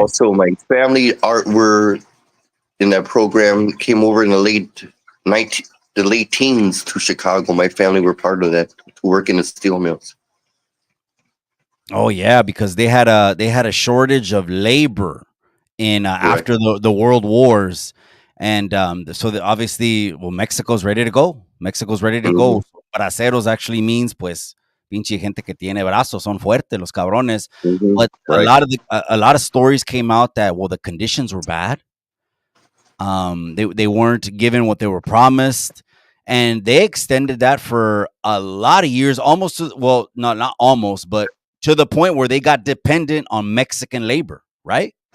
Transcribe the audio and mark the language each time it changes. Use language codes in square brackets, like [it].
[en] also, my family art were in that program came over in the 19 the late teens to Chicago. My family were part of that to work in the steel mills. Oh yeah, because they had a shortage of labor in Correct. after the world wars, and so obviously, well, Mexico's ready to go. Mexico's ready to Hmm. go. Braceros actually means [es] pues pinche gente que tiene brazos son fuertes los cabrones. Hmm. [en] But Right. a lot of stories came out that well the conditions were bad. They weren't given what they were promised, and they extended that for a lot of years, almost to, well, not almost, but to the point where they got dependent on Mexican labor, right?